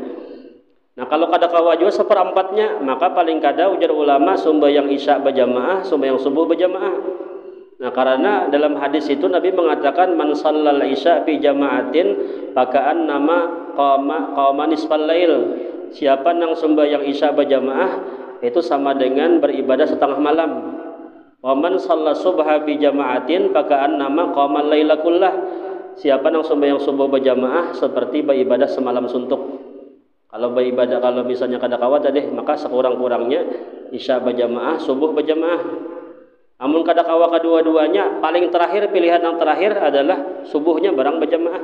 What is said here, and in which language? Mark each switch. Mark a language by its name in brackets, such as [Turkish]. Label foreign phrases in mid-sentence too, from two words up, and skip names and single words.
[Banjar] Nah kalau kada kawa juga 1/4-nya, maka paling kada ujar ulama sembahyang isya berjamaah, sembahyang subuh berjamaah. Nah, karena dalam hadis itu Nabi mengatakan [Arabic] من صلى العشاء في جماعة فكأنما قام نصف الليل. [Banjar] Siapa yang sembahyang isya berjamaah itu sama dengan beribadah setengah malam. [Arabic] ومن صلى الصبح في جماعة فكأنما قام الليل كله. [Banjar] Siapa yang sembahyang subuh berjamaah seperti beribadah semalam suntuk. Kalau beribadah, kalau misalnya kada kawat tadi, maka sekurang-kurangnya isya berjamaah, subuh berjamaah. Amun kada kawa kedua-duanya, paling terakhir pilihan yang terakhir adalah subuhnya barang berjamaah.